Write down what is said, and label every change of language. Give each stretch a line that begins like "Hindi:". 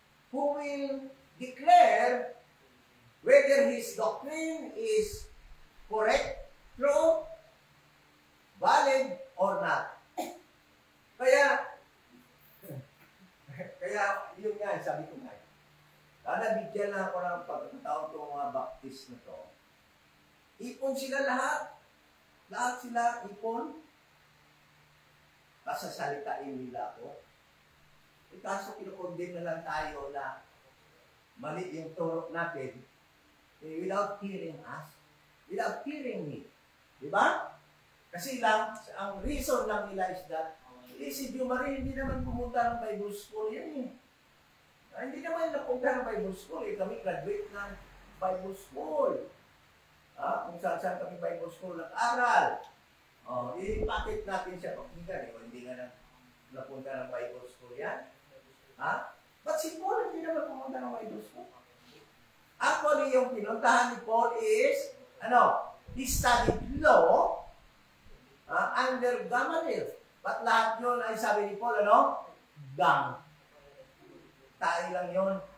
English: Who will declare whether his doctrine is correct, true, valid, or not.
Filipino: Kaya yun nga, sabi ko nga, nabigyan na ako ng pagkakataon itong mga baptist na to. Ipon sila lahat. Lahat sila ipon. Pasasalitain nila ako. Kaso kinukondem na lang tayo na mali yung turok natin
English: without hearing us, without hearing me.
Filipino: Diba? Kasi lang, ang reason lang nila is that si Jumari hindi naman pumunta ng Bible School yan eh. Hindi naman napunta ng Bible School eh. Kami graduate ng Bible School. Kung saan kami Bible School nag-aral. Bakit natin siya pakinggan eh? O hindi nga napunta ng Bible School yan. But si Paul hindi naman pumunta ng Bible School.
English: Actually,
Filipino: yung pinuntahan ni Paul is,
English: he studied law under Gamaliel.
Filipino: But lahat yun ay sabi ni Paul, gang. Tayo lang yun.